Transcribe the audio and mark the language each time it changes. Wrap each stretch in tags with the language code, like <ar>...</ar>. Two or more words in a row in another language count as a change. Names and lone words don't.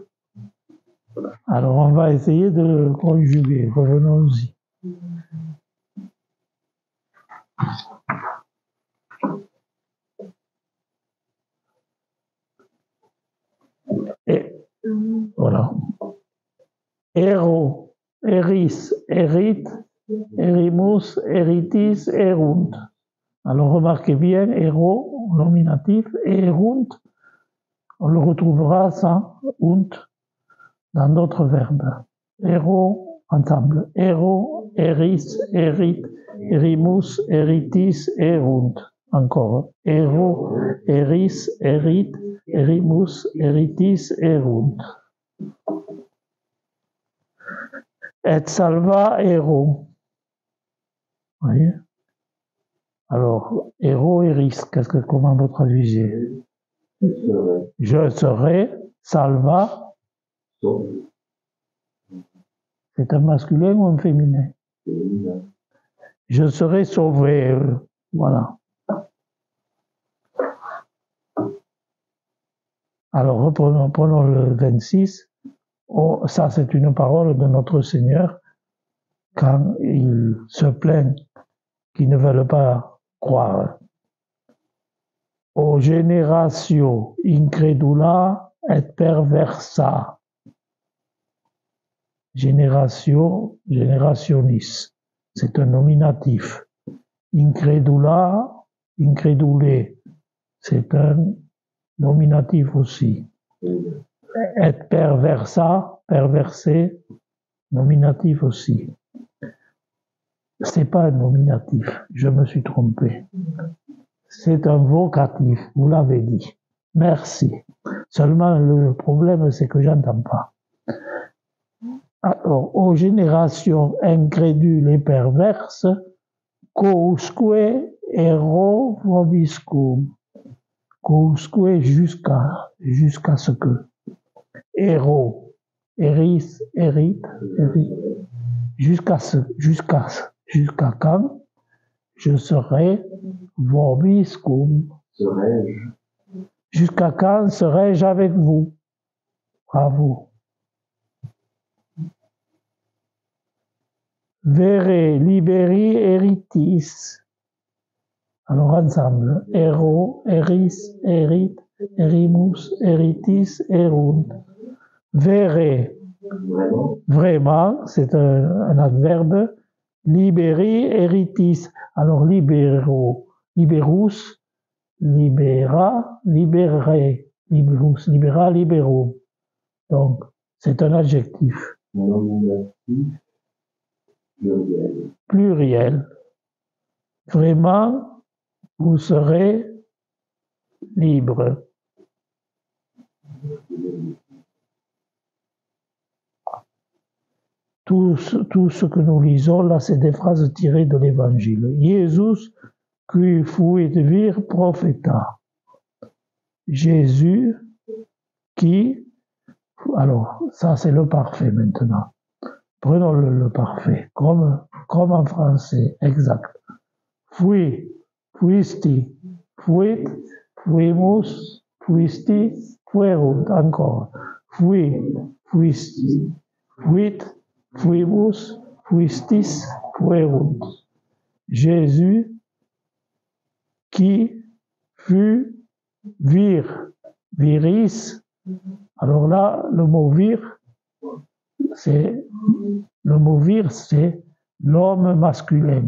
<fr>Alors on va essayer de le conjuguer. Revenons-y. Et voilà.</fr> <la>Ero, eris, erit, erimus, eritis, erunt.</la> <fr>Alors remarquez bien, ero, nominatif, et erunt, on le retrouvera sans unt dans d'autres verbes. Ero, ensemble.</fr> <la>Ero, eris, erit, erimus, eritis, erunt.</la> <fr>Encore.</fr> <la>Ero, eris, erit, erimus, eritis, erunt. Et salva ero.</la> <fr>Vous voyez? Alors,</fr> <la>ero, eris,</la> <fr>comment vous traduisez? Je serai, salva. C'est un masculin ou un féminin? Je serai sauvé. Voilà. Alors, prenons le 26. Oh, ça, c'est une parole de notre Seigneur quand il se plaint qu'ils ne veulent pas croire.</fr> <la>O generatio incredula et perversa.</la> <fr>Génération, generationis. C'est un nominatif. Incredula, incredulé. C'est un nominatif aussi. Et perversa, perversé, nominatif aussi. C'est pas un nominatif, je me suis trompé. C'est un vocatif, vous l'avez dit. Merci. Seulement le problème, c'est que j'entends pas. Alors, aux générations incrédules et perverses,</fr> <la>quousque ero vobiscum.</la> <fr>Quousque jusqu'à ce que.</fr> <la>Ero, eris, erit,</la> <fr>jusqu'à quand je serai vobiscum. Serai-je? Jusqu'à quand serai-je avec vous? Bravo.</fr> <la>Vere liberi eritis.</la> <fr>Alors ensemble.</fr> <la>Ero, eris, erit, erimus, eritis, erunt.</la> <fr>Vere. Vraiment, c'est un adverbe.</fr> <la>Liberi eritis. Alors libero, liberus, libera, libere, liberus, libera, liberum.</la> <fr>Donc, c'est un adjectif. Nominatif pluriel. Pluriel. Vraiment, vous serez libre. Tout ce que nous lisons là, c'est des phrases tirées de l'Évangile.</fr> <la>Jesus qui fuit vir propheta.</la> <fr>Jésus qui... Alors, ça c'est le parfait maintenant. Prenons le parfait, comme en français, exact.</fr> <la>Fui, fuisti, fuit, fuimus, fuisti, fuerunt, encore. Fui, fuisti, fuit, fuimus, fuistis, fuerunt.</la> <fr>Jésus qui fut</fr> <la>vir, viris.</la> <fr>Alors là, le mot vir, c'est l'homme masculin.</fr>